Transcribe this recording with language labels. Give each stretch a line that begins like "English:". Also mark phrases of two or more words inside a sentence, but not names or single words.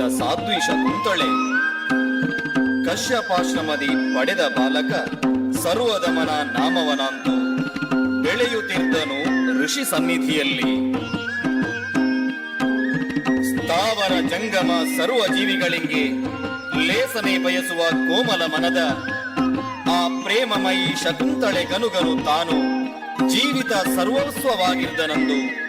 Kannada: ಸಾಧ್ವಿ ಶಕುಂತಳೆ, ಕಶ್ಯಪಾಶ್ರಮದಿ ಪಡೆದ ಬಾಲಕ ಸರ್ವದಮನ ನಾಮವನಂತು ಬೆಳೆಯುತ್ತಿದ್ದನು ಋಷಿ ಸನ್ನಿಧಿಯಲ್ಲಿ. ಸ್ಥಾವರ ಜಂಗಮ ಸರ್ವ ಜೀವಿಗಳಿಗೆ ಲೇಸನೆ ಬಯಸುವ ಕೋಮಲ ಮನದ ಆ ಪ್ರೇಮಮಯಿ ಶಕುಂತಳೆ ಗನುಗನು ತಾನು ಜೀವಿತ ಸರ್ವಸ್ವವಾಗಿದ್ದನಂದು.